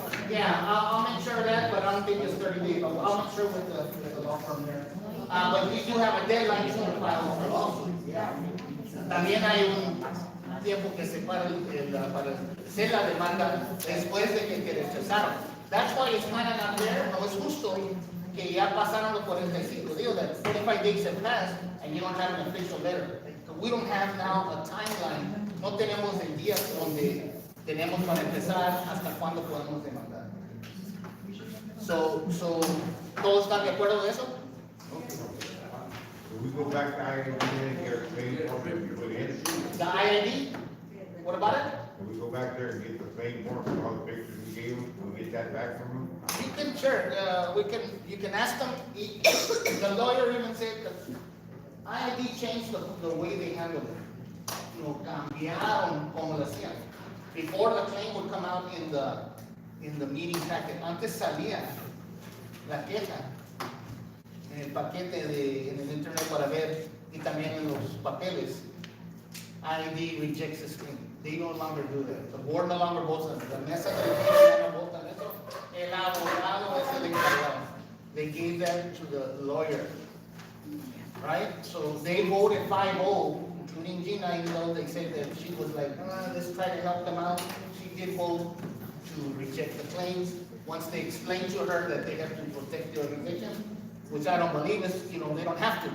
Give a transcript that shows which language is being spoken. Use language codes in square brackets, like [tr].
[en] Yeah, I'll make sure of that, but I don't think it's 30 days. I'll make sure with the law firm there. But we do have a deadline to file for lawsuit. Yeah. [es] También hay un tiempo que se para para hacer la demanda después de que rechazaron. [en] That's why it's kind of not fair, [es] no es justo que ya pasaron los 45 días, [en] that 45 days have passed and you don't have an official letter. We don't have now a timeline, [es] no tenemos el día donde tenemos para empezar hasta cuándo podemos demandar. So ¿Todos están de acuerdo de eso? [en] We go back to IAD and get our main form and put in. The IID? What about it? We go back there and get the main form for all the pictures we gave them, we get that back from them. You can, sure, you can ask them, the lawyer even said that IID changed the way they handle it. [es] Lo cambiaron como lo hacían. [en] Before the claim would come out in the meeting packet, [es] antes salía la queja en el paquete en el internet para ver y también en los papeles. [en] IID rejects this claim. They no longer do that. The board no longer votes on it. [es] La mesa de ya no votan eso. El abogado es el encargado. [en] They gave that to the lawyer. Right? So they voted 5-0, including Gina, even though they said that she was like, let's try to help them out. She did vote to reject the claims. Once they explained to her that they have to protect the organization, which I don't believe is, they don't have to.